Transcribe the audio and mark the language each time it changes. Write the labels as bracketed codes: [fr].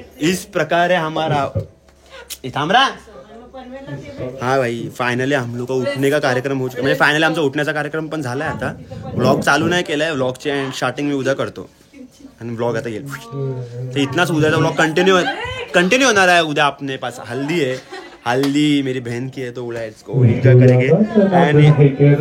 [hi] इस प्रकार है हमारा थामरा. हाँ भाई फायनली हम लोग का उठने का कार्यक्रम हो चुका. [mr] म्हणजे फायनली आमचा उठण्याचा कार्यक्रम पण झालाय. आता व्लॉग चालू नाही केलाय. व्लॉगची स्टार्टिंग मी उद्या करतो आणि व्लॉग आता येईल. तर इतनाच उद्याचा व्लॉग कंटिन्यू होणार आहे. [hi] उद्या अपने पास हल्दी है. हल्दी मेरी बहन की है तो इसको एंजॉय करेंगे.